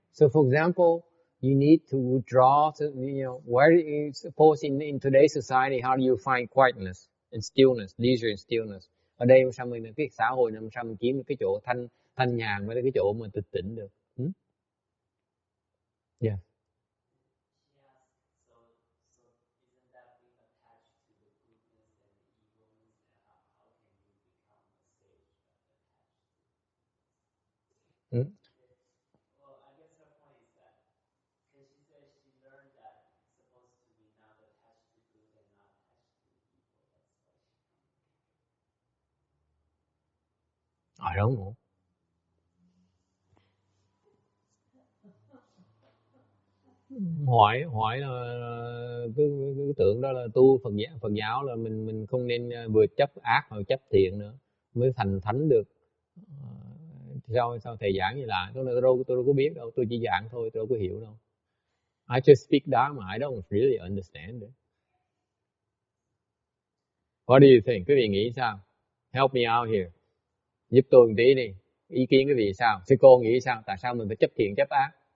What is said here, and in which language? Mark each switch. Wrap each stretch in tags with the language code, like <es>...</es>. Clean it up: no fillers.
<en>So for example, you need to withdraw to, suppose in today's society, how do you find quietness and stillness, leisure and stillness?</en> <vi>Ở đây sao mình cái xã hội này sao mình kiếm được cái chỗ thanh nhàn với cái chỗ mà tịch tĩnh được?</vi> <en>Yeah. Well, I guess her point is that because she says she learned that it's supposed to be not attached to good and not attached to evil. That's why she. I don't know.</en> <vi>Hỏi là cứ tưởng đó là tu Phật giáo là mình không nên vừa chấp ác mà chấp thiện nữa mới thành thánh được. Sao thầy giảng như là tôi đâu có biết đâu, tôi chỉ giảng thôi, tôi đâu có hiểu đâu.</vi> <en>I just speak Dharma, I don't really understand it. What do you think?</en> <vi>Quý vị nghĩ sao?</vi> <en>Help me out here.</en> <vi>Giúp tôi một tí đi. Ý kiến quý vị sao? Sư cô nghĩ sao? Tại sao mình phải chấp thiện chấp ác?</vi>